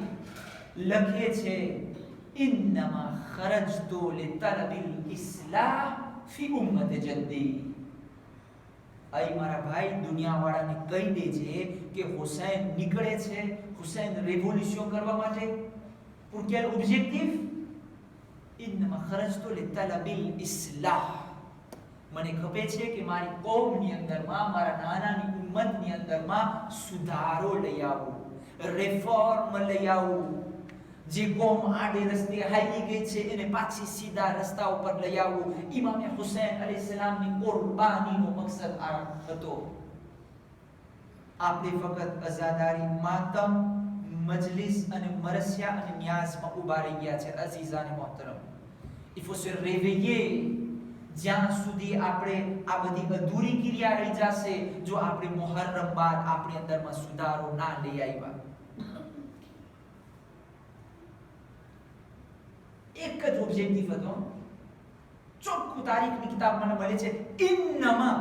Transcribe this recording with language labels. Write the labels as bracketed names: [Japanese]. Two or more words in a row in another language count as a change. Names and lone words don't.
[Gujarati] લખે છે, [Arabic] إنما خرجت لطلب الإصلاح في أمة جدي. [Gujarati] અહીં મારા ભાઈ દુનિયાવાળાને કહી દેજે કે હુસૈન નીકળે છે, હુસૈન રેવોલ્યુશન કરવા માટે. [French] pour quel objectif? [Arabic] إنما خرجت لطلب الإصلاح. [Gujarati] મને ખપે છે કે મારી કોમની અંદરમાં, મારા નાનાની ઉમ્મતની અંદરમાં સુધારો લઈ આવું, રિફોર્મ લઈ આવું. જે કોમ આડે રસ્તે હાલી ગઈ છે એને પાછી સીધા રસ્તા ઉપર લઈ આવું. ઇમામ હુસૈન અલૈહિસ્સલામની કુરબાનીનો મકસદ આ હતો. આપણે ફક્ત અઝાદારી, માતમ, મજલિસ અને મરસિયા અને ન્યાઝમાં ઊભા રહી ગયા છે. [Urdu] عزیزانِ محترم, [French] il faut se réveiller. [Gujarati] જ્યાં સુધી આપણે આ બધી અધૂરી ક્રિયા રહી જશે, જો આપણે મુહર્રમ બાદ આપણી અંદરમાં સુધારો ના લઈ આવ્યા. એક જ ઓબ્જેક્ટિવ હતો, ચોખ્ખું તારીખની કિતાબમાં મળે છે, ઇન્નમાં.